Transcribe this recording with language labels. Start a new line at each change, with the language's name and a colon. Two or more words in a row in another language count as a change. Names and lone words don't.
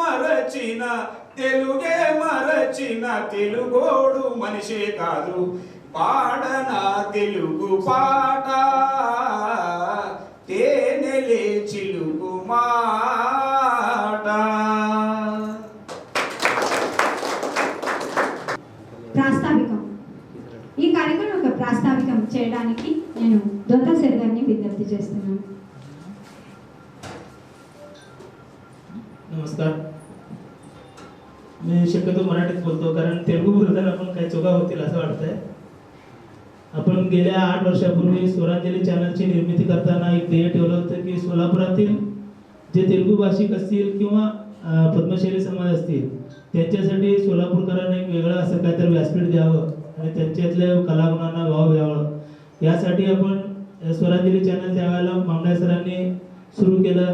Telugu: మరచిన తెలుగోడు మనిషే కాదు పాడనా తెలుగు పాట తేనెలే చిలుకు మాట. ప్రాస్తావికం. ఈ కార్యక్రమం ఒక ప్రాస్తావికం చేయడానికి నేను దొంతా సర్ గారిని విజ్ఞప్తి చేస్తున్నాను.
Marathi: नमस्कार. मी शक्यतो मराठीत बोलतो कारण तेलुगू बोलताना आपण काही चुका होतील असं वाटतंय. आपण गेल्या 8 वर्षापूर्वी स्वरांजली चॅनलची निर्मिती करताना एक ध्येय ठेवलं होतं की सोलापुरातील जे तेलुगू भाषिक असतील किंवा पद्मश्री समाज असतील त्यांच्यासाठी सोलापूरकरांना एक वेगळं असं काहीतरी व्यासपीठ द्यावं आणि त्यांच्यातल्या कलागुणांना वाव द्यावं यासाठी आपण स्वरांजली चॅनल त्यावेळेला मामदार सरांनी सुरू केलं.